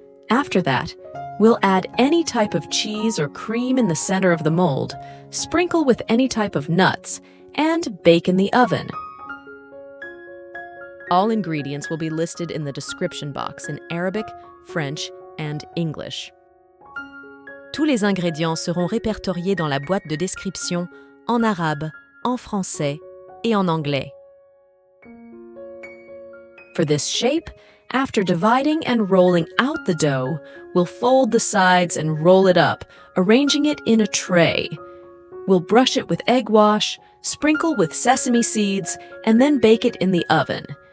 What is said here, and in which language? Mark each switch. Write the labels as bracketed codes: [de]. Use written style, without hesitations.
[en] After that, we'll add any type of cheese or cream in the center of the mold, sprinkle with any type of nuts, and bake in the oven. All ingredients will be listed in the description box in Arabic, French, and English. [fr] Tous les ingrédients seront répertoriés dans la boîte de description en arabe, en français, et en anglais. [en] For this shape, after dividing and rolling out the dough, we'll fold the sides and roll it up, arranging it in a tray. We'll brush it with egg wash, sprinkle with sesame seeds, and then bake it in the oven.